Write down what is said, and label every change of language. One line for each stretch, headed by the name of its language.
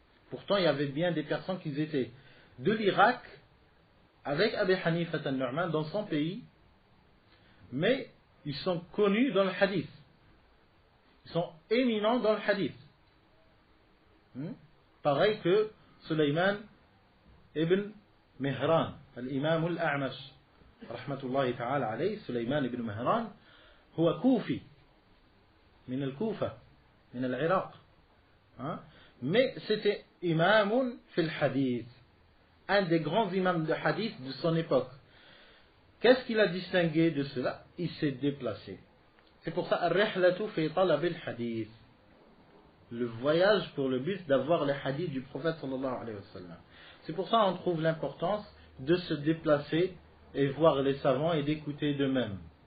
French: Pourtant il y avait bien des personnes qui étaient de l'Irak avec Abu Hanifa al-Nu'man dans son pays, mais ils sont connus dans le hadith, ils sont éminents dans le hadith, pareil que Sulayman ibn Mihran, l'imam al-A'mash rahmatullahi ta'ala alayhi.
Arabic: Sulayman ibn Mihran هو كوفي من الكوفة من العراق,
French: mais c'était imam
Arabic: في الحديث,
French: un des grands imams de hadith de son époque. Qu'est-ce qu'il a distingué de cela? Il s'est déplacé. C'est pour ça,
Arabic: Ar-Rihlatu fi talab al-hadith.
French: Le voyage pour le but d'avoir les hadiths du prophète sallallahu alayhi wa sallam. C'est pour ça qu'on trouve l'importance de se déplacer et voir les savants et d'écouter d'eux-mêmes.